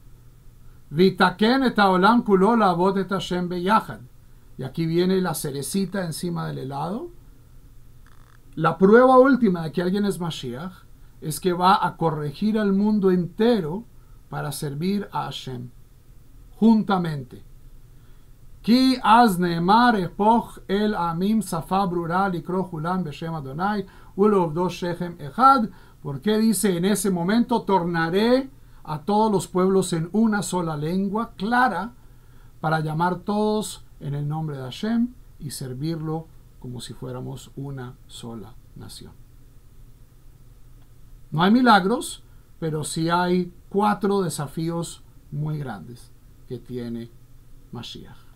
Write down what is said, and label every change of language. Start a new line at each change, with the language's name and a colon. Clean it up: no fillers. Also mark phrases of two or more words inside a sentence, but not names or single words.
Spanish: Y aquí viene la cerecita encima del helado. La prueba última de que alguien es Mashiach es que va a corregir al mundo entero para servir a Hashem juntamente.
Hebrew: כי אז נאמר אהפך אל עמים שפה ברורה לקרוא כולם בשם אדוני ולעבדו שכם אחד.
Spanish: Porque dice, en ese momento tornaré a todos los pueblos en una sola lengua clara para llamar todos en el nombre de Hashem y servirlo como si fuéramos una sola nación. No hay milagros, pero sí hay 4 desafíos muy grandes que tiene Mashiach.